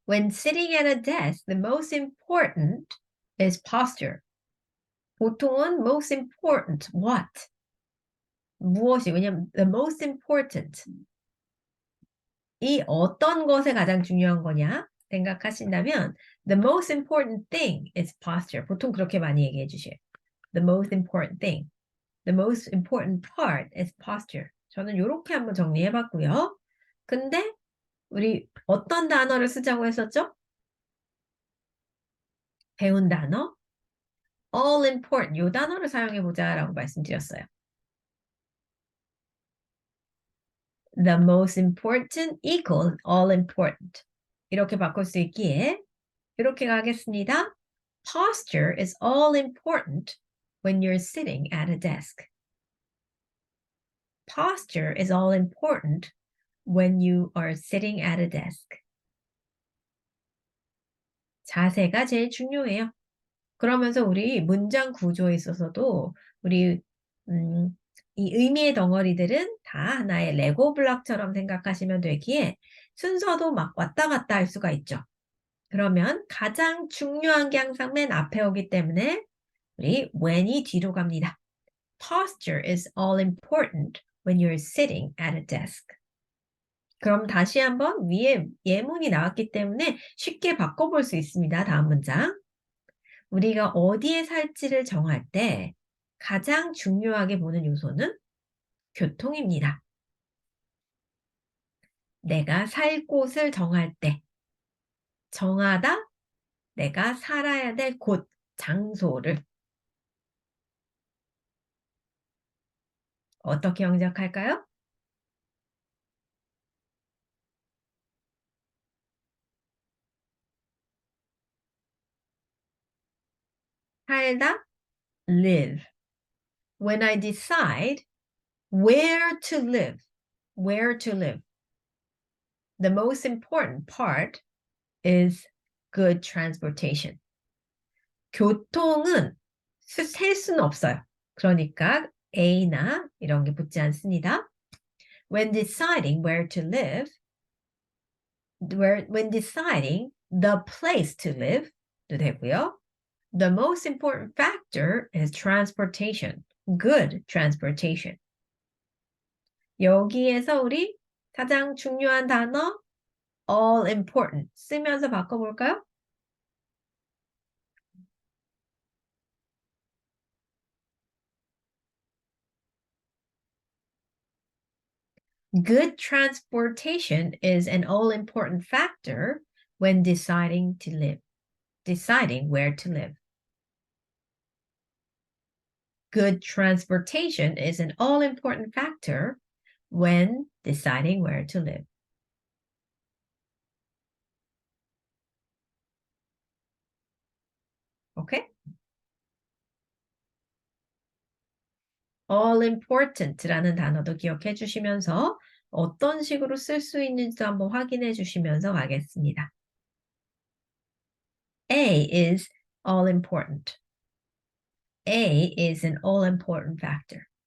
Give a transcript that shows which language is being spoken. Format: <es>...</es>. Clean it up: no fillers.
<en>When sitting at a desk, the most important is posture.</en> <ko>보통은</ko> <en>most important, what?</en> <ko>무엇이, 왜냐면</ko> <en>the most important.</en> <ko>이 어떤 것에 가장 중요한 거냐 생각하신다면</ko> <en>the most important thing is posture.</en> <ko>보통 그렇게 많이 얘기해 주셔요.</ko> <en>The most important thing. The most important part is posture.</en> <ko>저는 이렇게 한번 정리해 봤고요. 근데 우리 어떤 단어를 쓰자고 했었죠? 배운 단어? all important. 이 단어를 사용해 보자라고 말씀드렸어요.</ko> <en>The most important equals all important.</en> <ko>이렇게 바꿀 수 있기에 이렇게 가겠습니다.</ko> <en>Posture is all important when you're sitting at a desk. Posture is all important when you are sitting at a desk.</en> <ko>자세가 제일 중요해요. 그러면서 우리 문장 구조에 있어서도 우리 이 의미의 덩어리들은 다 하나의 레고 블록처럼 생각하시면 되기에 순서도 막 왔다 갔다 할 수가 있죠. 그러면 가장 중요한 게 항상 맨 앞에 오기 때문에 우리 when이 뒤로 갑니다.</ko> <en>Posture is all important when you're sitting at a desk.</en> <ko>그럼 다시 한번 위에 예문이 나왔기 때문에 쉽게 바꿔볼 수 있습니다. 다음 문장. 우리가 어디에 살지를 정할 때 가장 중요하게 보는 요소는 교통입니다. 내가 살 곳을 정할 때 정하다 내가 살아야 될 곳, 장소를 어떻게 영작할까요? 살다, live.</ko> <en>When I decide where to live, where to live. The most important part is good transportation.</en> <ko>교통은 셀 수는 없어요. 그러니까 A나 이런 게 붙지 않습니다.</ko> <en>When deciding where to live, when deciding the place to live</en> <ko>도 되고요.</ko> <en>The most important factor is transportation. Good transportation.</en> <ko>여기에서 우리 가장 중요한 단어 all important 쓰면서 바꿔볼까요?</ko> <en>Good transportation is an all-important factor when deciding to live, deciding where to live. Good transportation is an all-important factor when deciding where to live. Okay?</en> <ko>All important라는 단어도 기억해 주시면서 어떤 식으로 쓸 수 있는지도 한번 확인해 주시면서 가겠습니다.</ko> <en>A is all important. A is an all important factor.</en>